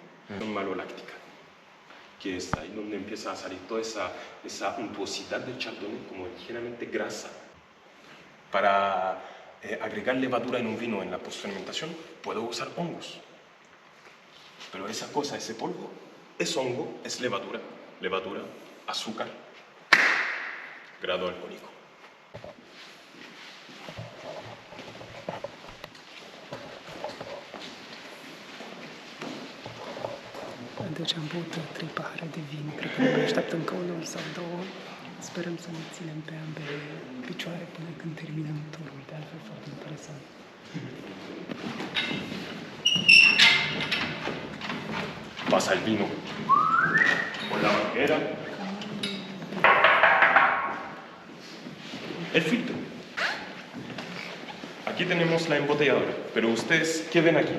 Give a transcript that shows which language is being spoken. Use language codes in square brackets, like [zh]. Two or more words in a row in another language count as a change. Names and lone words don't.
[es] Maloláctica, que es ahí donde empieza a salir toda esa untuosidad del chardonnay, como ligeramente grasa. Para agregar levadura en un vino en la postfermentación, puedo usar hongos. Pero esa cosa, ese polvo, es hongo, es levadura, azúcar, grado alcohólico. [ro] Deci am băut 3 pahare de vin, cred că ne mai așteaptă încă unul sau două. Sperăm să ne ținem pe ambele picioare până când terminăm turul, de altfel foarte interesant. [es] Pasa el vino con la manguera, el filtro. Aquí tenemos la embotelladora, pero ustedes, ¿qué ven aquí?